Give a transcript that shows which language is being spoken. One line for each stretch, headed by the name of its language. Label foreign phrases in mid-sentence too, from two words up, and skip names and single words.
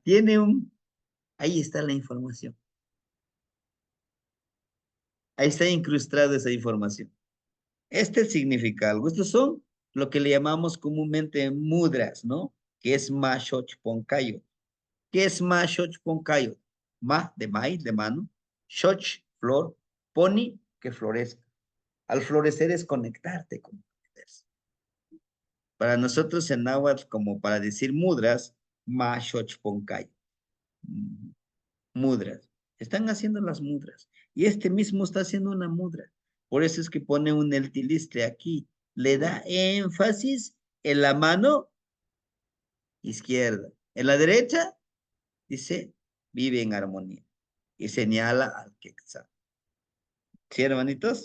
Spanish: Ahí está la información. Ahí está incrustada esa información. Este significa algo. Estos son lo que le llamamos comúnmente mudras, ¿no? Que es
Nahuatl languages: ma shoch poncayo.
Spanish: ¿Qué es
Nahuatl languages: ma shoch poncayo?
Spanish: Ma de maíz, de mano. Shoch, flor. Poni, que florezca. Al florecer es conectarte con el universo. Para nosotros en náhuatl, como para decir mudras,
Nahuatl languages: ma shoch poncayo.
Spanish: Mudras. Están haciendo las mudras. Y este mismo está haciendo una mudra. Por eso es que pone un el tilistre aquí. Le da énfasis en la mano izquierda. En la derecha dice, vive en armonía. Y señala al Quetzal. ¿Sí, hermanitos?